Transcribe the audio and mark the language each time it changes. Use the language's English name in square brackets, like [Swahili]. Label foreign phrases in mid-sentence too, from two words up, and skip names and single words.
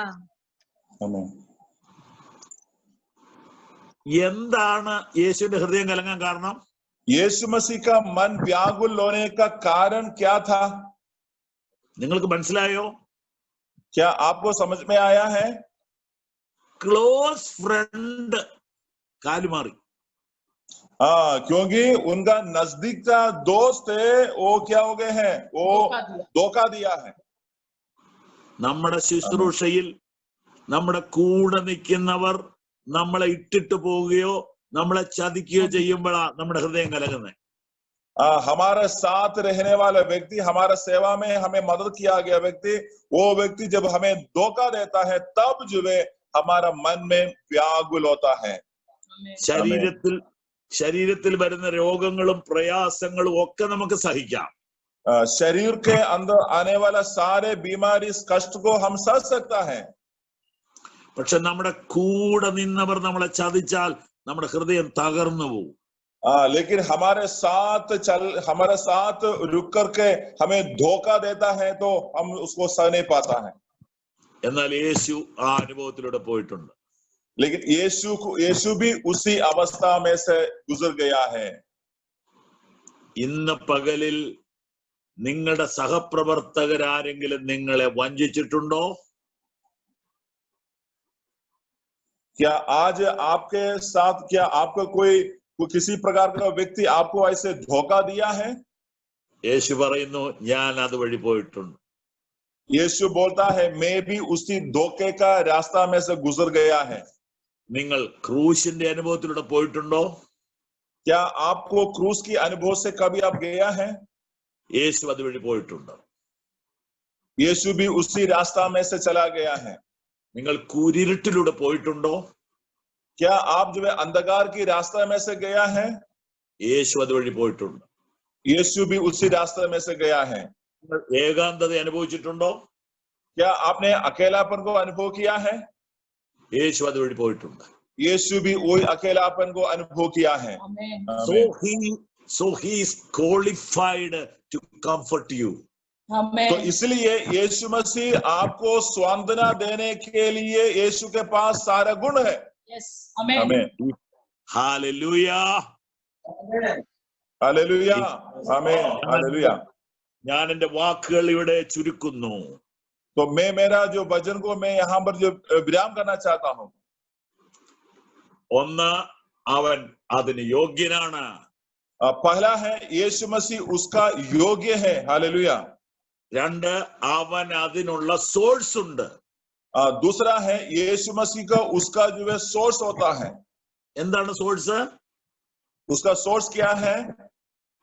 [Hindi] आमीन. [Malayalam] എന്താണ് യേശുവിന്റെ ഹൃദയം കലങ്ങാൻ കാരണം? [Hindi] यीशु मसीह का मन व्याकुल होने का कारण क्या था? [Malayalam] നിങ്ങൾക്ക് മനസ്സിലായോ? [Hindi] क्या आपको समझ में आया है? [English] close friend [Malayalam] കാലുമാറി. [Hindi] क्योंकि उनका नजदीक का दोस्त है, वो क्या हो गए हैं? वो धोखा दिया है. [Malayalam] നമ്മുടെ ശുശ്രൂഷയിൽ നമ്മുടെ കൂടെ നിൽക്കുന്നവർ നമ്മളെ ഇട്ടിട്ട് പോവുകയോ നമ്മളെ ചതിക്കുകയോ ചെയ്യുമ്പോഴാണ് നമ്മുടെ ഹൃദയം കലങ്ങുന്നത്. [Hindi] हमारे साथ रहने वाला व्यक्ति, हमारा सेवा में हमें मदद किया गया व्यक्ति, वो व्यक्ति जब हमें धोखा देता है, तब जो है हमारा मन में व्याकुल होता है. [Malayalam] ശരീരത്തിൽ വരുന്ന രോഗങ്ങളും പ്രയാസങ്ങളും ഒക്കെ നമുക്ക് സഹിക്കാം. [Hindi] शरीर के अंदर आने वाला सारे बीमारी कष्ट को हम सह सकता है. [Malayalam] പക്ഷെ നമ്മുടെ കൂടെ നിന്നവർ നമ്മളെ ചതിച്ചാൽ നമ്മുടെ ഹൃദയം തകർന്നു പോകും. [Hindi] लेकिन हमारे साथ रुक करके हमें धोखा देता है, तो हम उसको सह नहीं पाता है. [Malayalam] എന്നാൽ യേശു ആ അനുഭവത്തിലൂടെ പോയിട്ടുണ്ട്. [Hindi] लेकिन यीशु भी उसी अवस्था में से गुजर गया है. [Malayalam] ഇന്ന് പകലിൽ നിങ്ങളുടെ സഹപ്രവർത്തകരാരെങ്കിലും നിങ്ങളെ വഞ്ചിച്ചിട്ടുണ്ടോ? [Hindi] क्या आज आपके साथ, क्या आपको कोई किसी प्रकार का व्यक्ति आपको ऐसे धोखा दिया है? [Malayalam] യേശു പറയുന്നു, ഞാൻ അതുവഴി പോയിട്ടുണ്ട്. [Hindi] यीशु बोलता है, मैं भी उसी धोखे का रास्ता में से गुजर गया है. [Malayalam] നിങ്ങൾ ക്രൂശിന്റെ അനുഭവത്തിലൂടെ പോയിട്ടുണ്ടോ? [Hindi] क्या आपको क्रूस की अनुभव से कभी आप गया है? [Malayalam] യേശു അതുവഴി പോയിട്ടുണ്ട്. [Hindi] यीशु भी उसी रास्ता में से चला गया है. [Malayalam] നിങ്ങൾ കൂരിരുട്ടിലൂടെ പോയിട്ടുണ്ടോ? [Hindi] क्या आप जो है अंधकार की रास्ता में से गया है? [Malayalam] യേശു അതുവഴി പോയിട്ടുണ്ട്. [Hindi] यीशु भी उसी रास्ते में से गया है. [Malayalam] നിങ്ങൾ ഏകാന്തത അനുഭവിച്ചിട്ടുണ്ടോ? [Hindi] क्या आपने अकेलापन को अनुभव किया है? [Malayalam] യേശു അതുവഴി പോയിട്ടുണ്ട്. [Hindi] यीशु भी वही अकेलापन को अनुभव किया है. [English] So he is qualified to comfort you. [Hindi] तो इसलिए यीशु मसीह आपको सांत्वना देने के लिए यीशु के पास सारा गुण है. आमीन. हालेलुया, हालेलुया, आमीन, हालेलुया. [Malayalam] ഞാൻ എന്റെ വാക്കുകൾ ഇവിടെ ചുരുക്കുന്നു. [Hindi] तो मैं मेरा जो वचन को मैं यहाँ पर जो विराम करना चाहता हूँ. [Malayalam] ഒന്ന്, അവൻ അതിന് യോഗ്യനാണ്. [Hindi] पहला है यीशु मसीह उसका योग्य है. हालेलुया. [Malayalam] രണ്ട്, അവൻ അതിനുള്ള സോഴ്സ് ഉണ്ട്. [Hindi] दूसरा है यीशु मसीह का उसका जो है सोर्स होता है. [Malayalam] എന്താണ് സോഴ്സ്? [Hindi] उसका सोर्स क्या है?